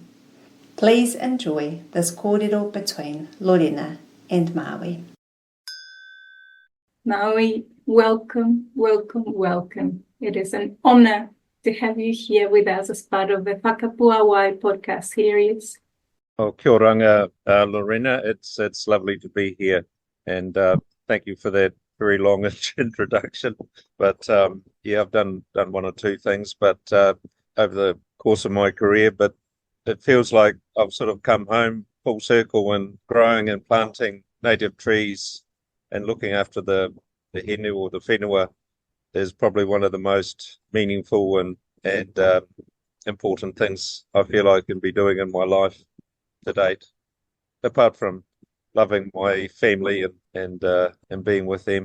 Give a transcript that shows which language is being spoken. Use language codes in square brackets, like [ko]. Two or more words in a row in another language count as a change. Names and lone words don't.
[en] Please enjoy this kōrero between Lorena and Maui. Maui, welcome, welcome, welcome. It is an honour to have you here with us as part of the Whakapuāwai Podcast Series. [mi] Oh, kia oranga, Lorena. [en] It's lovely to be here, and thank you for that very long introduction. But I've done one or two things, but over the course of my career. But it feels like I've sort of come home full circle and growing and planting native trees and looking after the hinu or the whenua is probably one of the most meaningful and important things I feel I can be doing in my life to date, apart from loving my family and being with them.